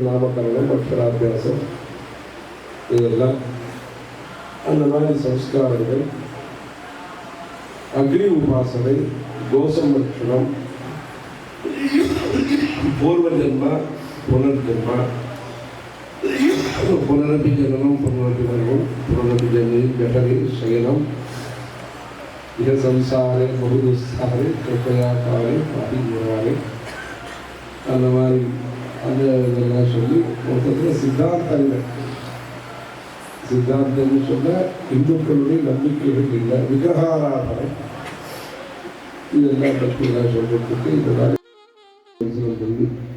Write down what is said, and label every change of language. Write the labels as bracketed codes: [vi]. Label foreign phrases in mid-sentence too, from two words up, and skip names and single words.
[ta] நாமகரணம், அக்ஷராபியாசம், இதெல்லாம் அந்த மாதிரி சம்ஸ்காரங்கள். அக்னி உபாசனை, கோசம்ரட்சணம், பூர்வ ஜென்மா, புனர்ஜென்மா, [sa] पुनरपि जननं पुनरपि मरणं पुनरपि जननी जठरे शयनं यह संसारे बहुदुस्तारे कृपया काले पापी मुरारे [ta] அந்த மாதிரி அந்த இதெல்லாம் சொல்லி மொத்தத்தில் சித்தாந்தம்னு சொன்ன இந்துக்களுடைய நம்பிக்கைகள் இல்லை, விக்கிரகாராதனை இதெல்லாம் பற்றியெல்லாம் சொல்றதுக்கு இதெல்லாம் சொல்லி